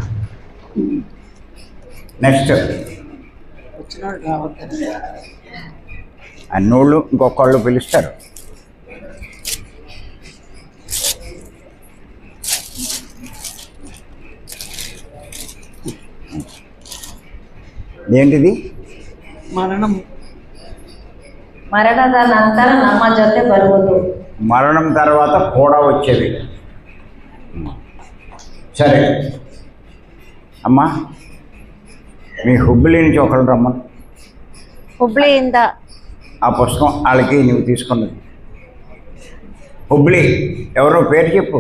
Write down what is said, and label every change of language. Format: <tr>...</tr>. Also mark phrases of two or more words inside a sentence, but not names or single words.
<te>నెక్స్ట్ అన్నోళ్ళు ఇంకొకళ్ళు పిలుస్తారు. ఏంటిది?</te> <kn>ಮರಣದ ನಂತರ ನಮ್ಮ ಜೊತೆ ಬರುವುದು.</kn> <te>మరణం తర్వాత కూడా వచ్చేది. సరే అమ్మా, మీ హుబ్లీ నుంచి ఒకళ్ళు రమ్మని.</te> <kn>ಹುಬ್ಳಿಯಿಂದ</kn> <te>ఆ పుస్తకం వాళ్ళకి నువ్వు తీసుకున్నది. హుబ్లీ ఎవరో పేరు చెప్పు.</te>